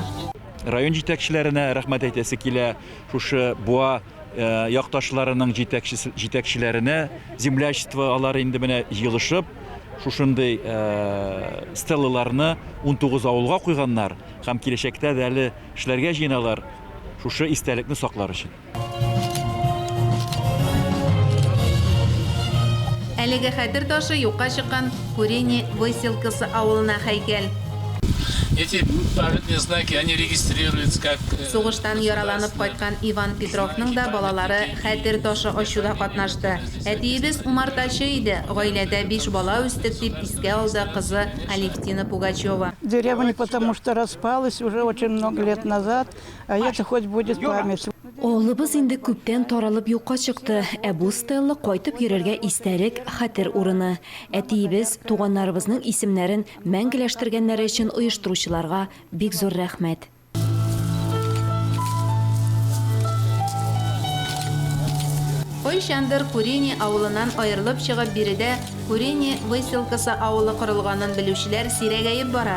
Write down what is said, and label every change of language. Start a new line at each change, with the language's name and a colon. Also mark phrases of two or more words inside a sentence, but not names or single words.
Tatar: Район җитәкчеләренә рәхмәт әйтәсе килә. Шушы буа якташларының җитәкчеләренә землячество алар инде менә җыелышып, шушындый стеллаларны 19 авылга куйганнар һәм киләчәктә дә әле эшләргә җыеналар шушы истәлекне саклар өчен. Әлеге хәтер ташы юкка чыккан Курени выселкасы авылына һәйкәл.
Russian: Эти памятные знаки, они регистрируются как...
Tatar: Сугыштан яраланып кайткан Иван Петровның да балалары хәтер ташы ачуда катнашты. Әтиебез умартачы иде. Гаиләдә 5 бала үстек дип искә алды кызы Алевтина Пугачева.
Russian: Деревня потому что распалась уже очень много лет назад, а это хоть будет память.
Tatar: Авылыбыз инде күптән таралып юкка чыкты. Бу стелла кайтып йөрергә истәлек хәтер урыны. Әтиебез туганнарыбызның исемнәрен мәңгеләштергәннәре өчен оештыручыларга бик зур рәхмәт. Кайчандыр Курени авылынан аерылып чыгып биредә Курени выселкасы авылы корылганын белүчеләр сирәгәеп бара.